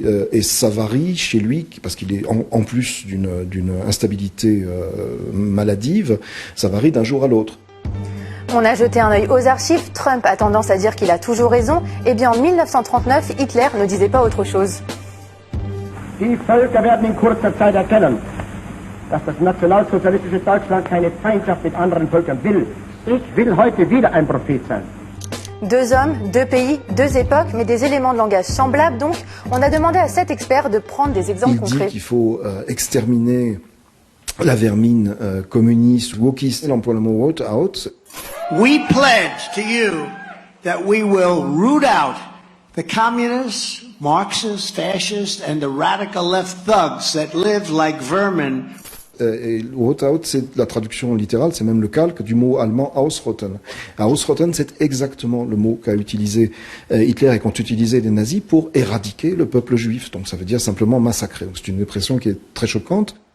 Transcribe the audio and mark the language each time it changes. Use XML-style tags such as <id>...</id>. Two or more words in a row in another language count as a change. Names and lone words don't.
<fr>Et ça varie chez lui, parce qu'il est en plus d'une instabilité maladive, ça varie d'un jour à l'autre. On a jeté un œil aux archives. Trump a tendance à dire qu'il a toujours raison. Eh bien en 1939, Hitler ne disait pas autre chose.</fr> <de>Die Völker werden in kurzer Zeit erkennen, dass das nationalsozialistische Deutschland keine Feindschaft mit anderen Völkern will. Ich will heute wieder ein Prophet sein.</de> <fr>Deux hommes, deux pays, deux époques, mais des éléments de langage semblables. Donc, on a demandé à 7 experts de prendre des exemples concrets. Il dit qu'il faut exterminer la vermine communiste, wokiste. Il emploie le mot</fr> <en>root out. We pledge to you that we will root out the communists, Marxists, fascists, and the radical left thugs that live like vermin.</en> <fr>Et</fr> <en>root out,</en> <fr>c'est la traduction littérale, c'est même le calque du mot allemand Ausrotten. Ausrotten, c'est exactement le mot qu'a utilisé Hitler et qu'ont utilisé les nazis pour éradiquer le peuple juif. Donc ça veut dire simplement massacrer. Donc c'est une expression qui est très choquante.</fr>